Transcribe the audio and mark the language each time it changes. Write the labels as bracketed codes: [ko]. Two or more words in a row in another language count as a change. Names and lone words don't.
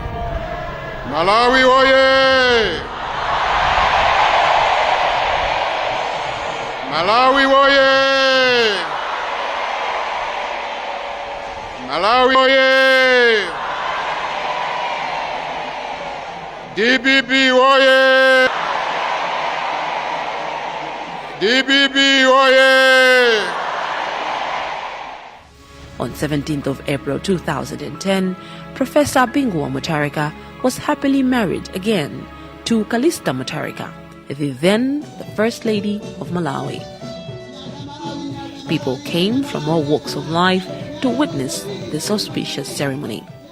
[ny] Malawi oye! Malawi woye! Malawi woye! DBB woye! DBB woye! [en] On 17th of April 2010, Professor Bingu Mutharika was happily married again to Calista Mutharika, the then the First Lady of Malawi. People came from all walks of life to witness this auspicious ceremony.